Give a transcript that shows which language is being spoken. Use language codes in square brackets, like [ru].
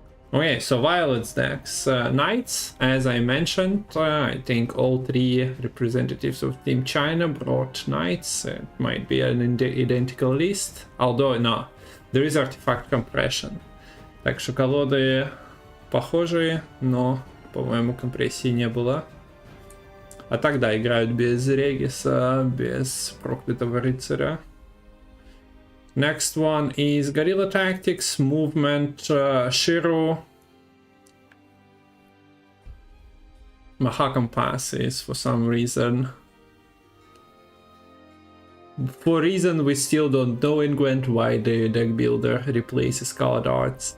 [en] Okay, so Violet's decks. Knights, as I mentioned, I think all three representatives of Team China brought Knights. It might be an identical list, although no, there is artifact compression. [ru] Так что колоды похожие, но, по-моему, компрессии не было. А тогда играют без Региса, без проклятого рыцаря. [en] Next one is Guerrilla Tactics, Movement, Shiro. Mahakam Pass is for some reason. For reason we still don't know in Gwent why the deck builder replaces colored arts.